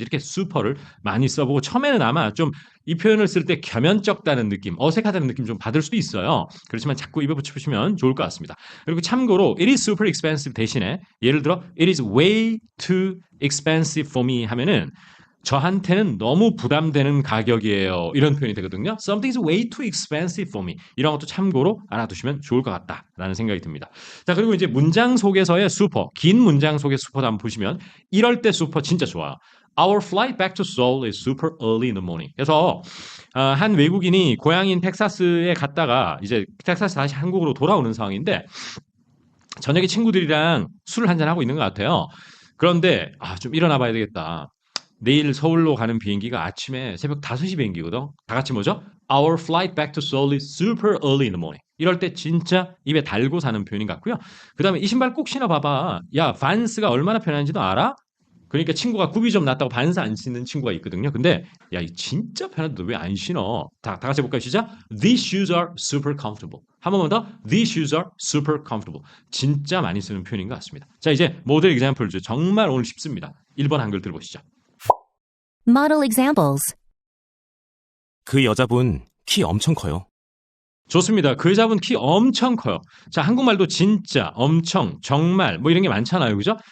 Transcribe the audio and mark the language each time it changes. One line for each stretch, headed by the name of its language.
Korean: 이렇게 super를 많이 써보고 처음에는 아마 좀 이 표현을 쓸 때 겸연쩍다는 느낌, 어색하다는 느낌 좀 받을 수도 있어요. 그렇지만 자꾸 입에 붙여보시면 좋을 것 같습니다. 그리고 참고로
English: it is super expensive
Korean: 대신에 예를 들어
English: it is way too expensive for me
Korean: 하면은 저한테는 너무 부담되는 가격이에요. 이런 표현이 되거든요.
English: Something is way too expensive for me.
Korean: 이런 것도 참고로 알아두시면 좋을 것 같다라는 생각이 듭니다. 자, 그리고 이제 문장 속에서의 super, 긴 문장 속의 super도 한번 보시면 이럴 때 super 진짜 좋아요.
English: Our flight back to Seoul is super early in the morning.
Korean: 그래서 한 외국인이 고향인 텍사스에 갔다가 이제 텍사스 다시 한국으로 돌아오는 상황인데 저녁에 친구들이랑 술을 한잔 하고 있는 것 같아요. 그런데 좀 일어나 봐야 되겠다. 내일 서울로 가는 비행기가 아침에 새벽 5시 비행기거든. 다 같이 뭐죠?
English: Our flight back to Seoul is super early in the morning.
Korean: 이럴 때 진짜 입에 달고 사는 표현인 것 같고요. 그 다음에 이 신발 꼭 신어봐봐. 야, 반스가 얼마나 편한지도 알아? 그러니까 친구가 굽이 좀 났다고 반스 안 신는 친구가 있거든요. 근데 야, 이 진짜 편한데 왜 안 신어? 다 같이 해볼까요? 시작.
English: These shoes are super comfortable.
Korean: 한 번만 더.
English: These shoes are super comfortable.
Korean: 진짜 많이 쓰는 표현인 것 같습니다. 자, 이제 모델 example죠. 정말 오늘 쉽습니다. 1번 한글 들어보시죠.
English: Model examples.
Korean: 그 여자분 키 엄청 커요. 좋습니다. 그 여자분 키 엄청 커요. 자, 한국말도 진짜, 엄청, 정말 뭐 이런 게 많잖아요. 그죠?